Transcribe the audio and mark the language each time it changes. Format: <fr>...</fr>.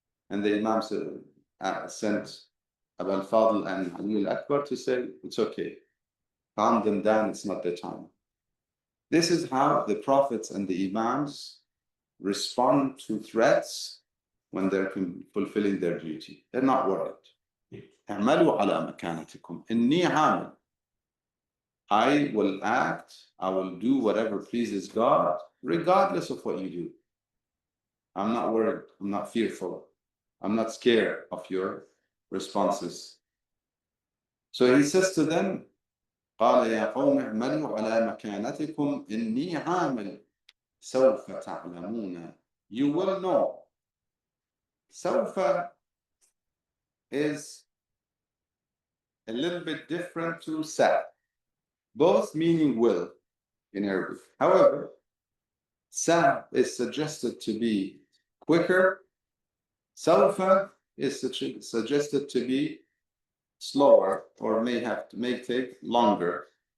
<en>And the Imam sent Abu al-Fadl and Ali al-Akbar to say, it's okay, calm them down, it's not the time. This is how the prophets and the Imams respond to threats when they're fulfilling their duty. They're not worried.</en> <ar>اعملوا على مكانتكم إني عامل.</ar> <en>I will act, I will do whatever pleases God, regardless of what you do. I'm not worried, I'm not fearful, I'm not scared of your responses. So he says to them,</en> <ar>قال يا قوم اعملوا على مكانتكم إني عامل سوف تعلمون.</ar> <en>You will know. سوف is a little bit different to sa, both meaning will in Arabic. However, sa is suggested to be quicker, سوف is suggested to be slower or may take longer.</en>